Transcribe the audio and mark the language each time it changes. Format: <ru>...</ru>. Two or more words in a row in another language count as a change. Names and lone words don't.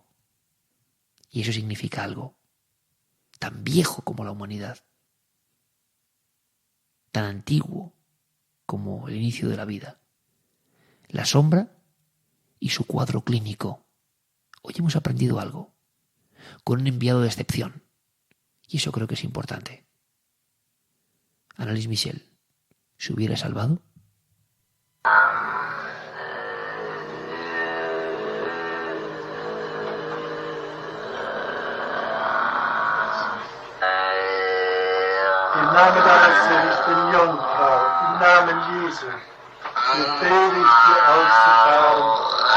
<es>Y eso significa algo tan viejo como la humanidad, tan antiguo como el inicio de la vida. La sombra y su cuadro clínico. Hoy hemos aprendido algo, con un enviado de excepción. Y eso creo que es importante. Annalise Michel, ¿se hubiera salvado?</es> <de>Im Namen deiner seligen Jungfrau, im Namen Jesu, befehle ich dir auszufahren.</de>